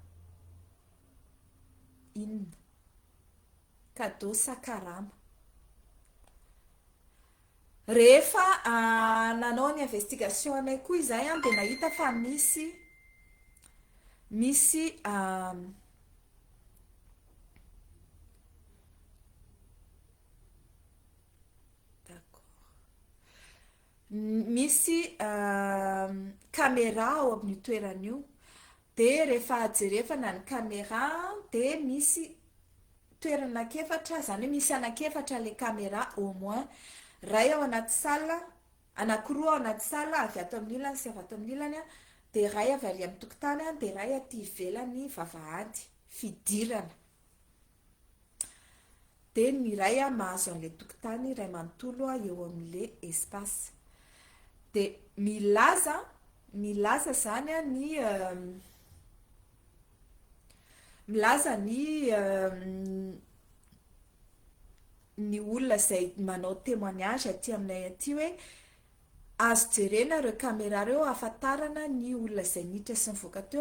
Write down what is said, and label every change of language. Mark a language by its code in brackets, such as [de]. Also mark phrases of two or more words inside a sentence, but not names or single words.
[mg] inona cadeau sa karama rehefa nanao ny investigation anay koa izay de nahita fa misy misy caméra ao amin'ny toeran'io de rehefa jerevana ny caméra de misy toerana anakefatra zany hoe misy anakefatra le caméra [fr] au moins [mg] ray ao anaty sala anankiroa ao anaty sala avy ato amin'ny ilany sy avy ato amin'ny ilany de ray avy ary amin'ny tokotany de ray aty ivelany vavahady fidirana de ny ray mahazo an'le tokotany ray manontolo eo amin'le espace de milaza zany milaza ny olona zay manao témoignage aty aminay aty hoe azo jerena reo caméra reo ahafantarana ny olona zay niditra sy nivoaka teo